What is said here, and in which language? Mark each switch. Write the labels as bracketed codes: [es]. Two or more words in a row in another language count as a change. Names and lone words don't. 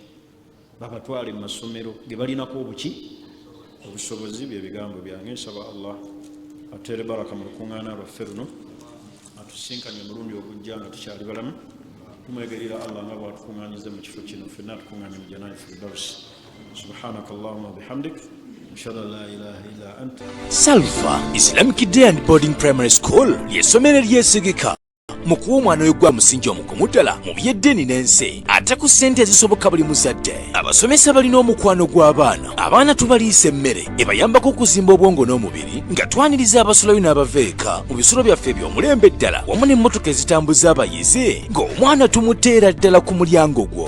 [lg] babatwale mu masomero ge balinako obuki obusobozi bye bigambo byange nsaba Allah atere baraka mu lukuŋŋaana lwaffe luno atusinkanye omulundi ogujja nga tukyali balamu tumwegerera Allah nga bwatukuŋŋaanyize mu kifo kino ffenna atukuŋŋaanye mu [ar] جنات الفردوس سبحانك اللهم وبحمدك أشهد أن لا إله إلا أنت. [lg] Salva Islamic Day and Boarding Primary School ly'essomero eryesigika mu kuwa omwana we gwa musingi omugumu ddala mu by'eddiini n'ensi ate ku ssente ezisoboka buli muzadde. Abasomesa balina omukwano gw'abaana. Abaana tubaliisa emmere ebayambako okuzimba obwongo n'omubiri nga twaniriza abasulayo n'abaveeka mu bisulo byaffe eby'omulembe ddala wamu n'emmotoka ezitambuza abayizi ng'omwana tumuteera ddala ku mulyango gwo.